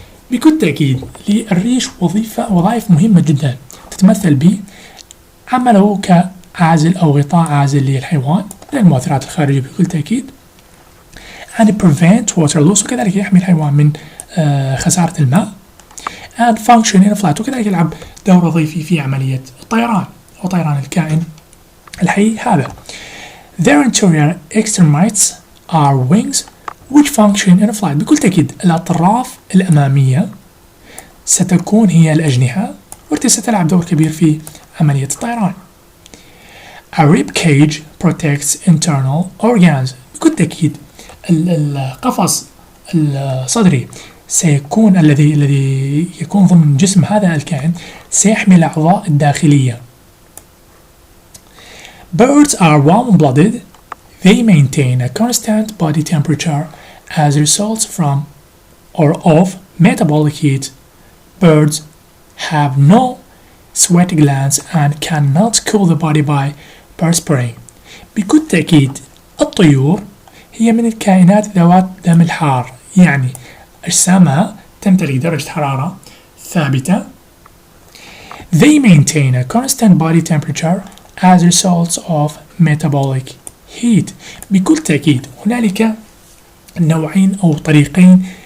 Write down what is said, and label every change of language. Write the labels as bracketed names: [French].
[Arabic] بكل تأكيد للريش وظائف مهمة جدا تتمثل بعمله كعازل أو غطاء عازل للحيوان من المؤثرات الخارجية بكل تأكيد، [English] and prevent water loss [Arabic] وكذلك يحمي الحيوان من خسارة الماء، [English] and function in flight [Arabic] وكذلك يلعب دور وظيفي في عملية الطيران أو طيران الكائن الحي هذا. [English] Their interior extremities are wings which function in flight. [Arabic] بكل تأكيد الأطراف الأمامية ستكون هي الأجنحة والتي ستلعب دور كبير في عملية الطيران. [English] A rib cage protects internal organs. [Arabic] بكل تأكيد القفص الصدري سيكون الذي يكون ضمن جسم هذا الكائن سيحمي الأعضاء الداخلية. [English] Birds are warm-blooded. They maintain a constant body temperature as results from or of metabolic heat. Birds have no sweat glands and cannot cool the body by perspiring. [Arabic] بكل تأكيد الطيور هي من الكائنات ذوات دم الحار، يعني أجسامها تمتلك درجة حرارة ثابتة. [English] They maintain a constant body temperature as a result of metabolic heat. [Arabic] بكل تأكيد هنالك نوعين أو طريقين